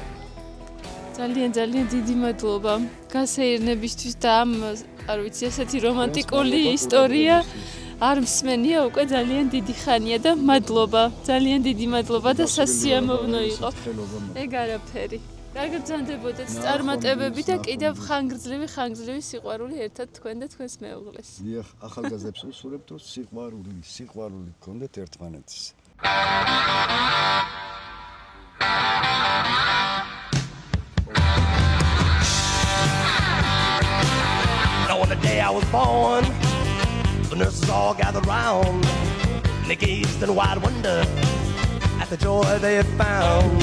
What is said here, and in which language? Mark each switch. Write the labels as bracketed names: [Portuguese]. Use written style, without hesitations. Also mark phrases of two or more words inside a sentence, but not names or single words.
[Georgian] ძალიან დიდი მადლობა გასეირნებისთვის და ამ არ ვიცი ესეთი რომანტიკული ისტორია არ მსმენია უკვე ძალიან დიდი ხანია და მადლობა. ძალიან დიდი მადლობა და სასიამოვნო იყო. ეგ არაფერი. კარგად ბრძანდებოდეთ წარმატებები და კიდევ ხანგრძლივი სიყვარული ერთად თქვენ და თქვენს მეუღლეს. დიახ, ახალგაზრდებს უსურვებთ, რომ სიყვარული გქონდეთ ერთმანეთს. [English] On the day I was born, the nurses all gathered round, and they gazed in wide wonder at the joy they had found.